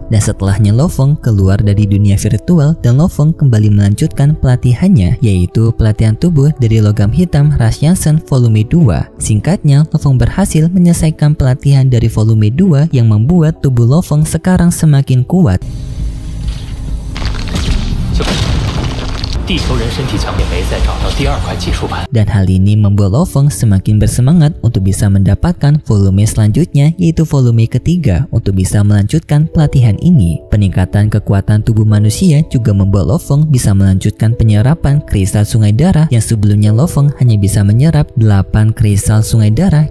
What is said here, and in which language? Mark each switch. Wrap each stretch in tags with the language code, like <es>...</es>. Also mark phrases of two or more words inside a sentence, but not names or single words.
<id>Dan setelahnya Lo Feng keluar dari dunia virtual dan Lo Feng kembali melanjutkan pelatihannya, yaitu pelatihan tubuh dari logam hitam Rasyansen volume 2. Singkatnya, Lo Feng berhasil menyelesaikan pelatihan dari volume 2 yang membuat tubuh Lo Feng sekarang semakin kuat.</id> <zh>地球人身体强也没再找到第2块技术盘。</zh> <id>Dan hal ini membuat Lo Feng semakin bersemangat untuk bisa mendapatkan volume selanjutnya, yaitu volume ketiga, untuk bisa melanjutkan pelatihan ini. Peningkatan kekuatan tubuh manusia juga membuat Lo Feng bisa melanjutkan penyerapan kristal sungai darah yang sebelumnya Lo Feng hanya bisa menyerap 8 kristal sungai darah.</id>